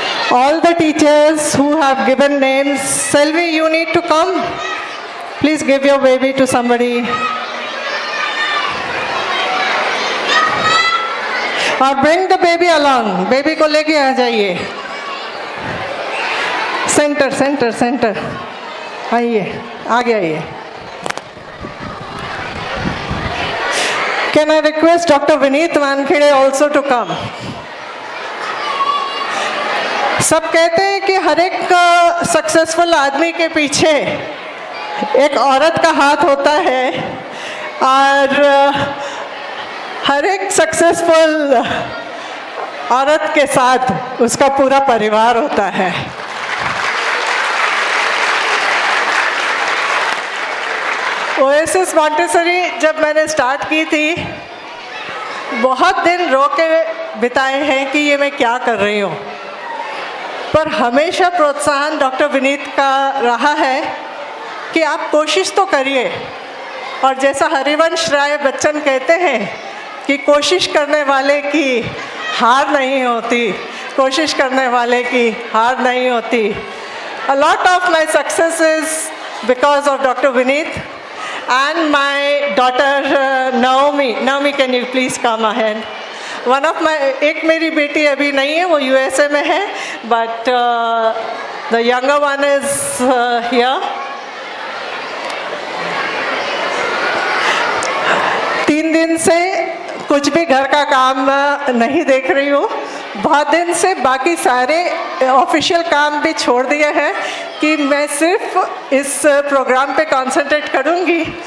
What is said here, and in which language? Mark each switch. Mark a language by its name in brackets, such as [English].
[English] All the teachers who have given names, Selvi, you need to come. Please give your baby to somebody. और bring the baby along. [Hindi] Baby को लेके आ जाइए। Centre centre centre आइए, आगे आइए। [English] Can I request Dr. Vineet Wankhede also to come? [Hindi] सब कहते हैं कि हर एक सक्सेसफुल आदमी के पीछे एक औरत का हाथ होता है, और हर एक सक्सेसफुल औरत के साथ उसका पूरा परिवार होता है। ओएसिस मॉन्टेसरी जब मैंने स्टार्ट की थी, बहुत दिन रो के बिताए हैं कि ये मैं क्या कर रही हूँ, पर हमेशा प्रोत्साहन डॉक्टर विनीत का रहा है कि आप कोशिश तो करिए। और जैसा हरिवंश राय बच्चन कहते हैं कि कोशिश करने वाले की हार नहीं होती, कोशिश करने वाले की हार नहीं होती। [English] A lot of my success is because of Dr. Vineet and my daughter Naomi. Naomi, can you please come ahead? One of my, [Hindi] एक मेरी बेटी अभी नहीं है, वो USA में है, [English] but the younger one is here. [Hindi] 3 दिन से कुछ भी घर का काम नहीं देख रही हूँ, बहुत दिन से बाकी सारे ऑफिशियल काम भी छोड़ दिए हैं कि मैं सिर्फ इस प्रोग्राम पे कंसंट्रेट करूंगी।